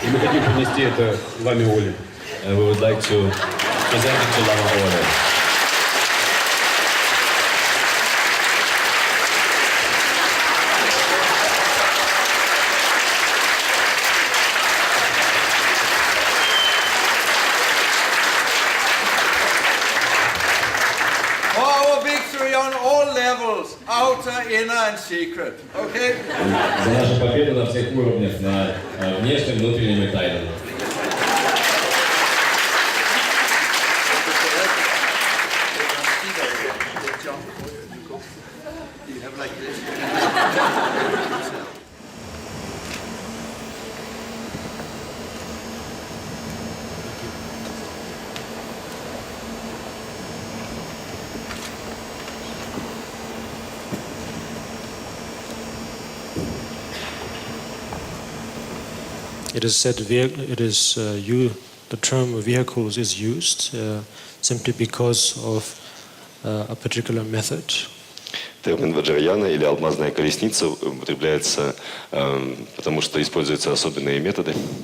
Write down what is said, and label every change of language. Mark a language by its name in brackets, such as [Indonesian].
[Russian] преподнести это Ламе Оле. [English] And we would like to present it to Lama Ole. Our victory on all levels, outer, inner and secret. Okay? [Russian] За нашу победу на всех уровнях, на внешнем, внутреннем и тайном. [English] It is said the term vehicles is used simply because of a particular method. [Russian] Термин ваджраяна или алмазная колесница употребляется, потому что используются особенные методы.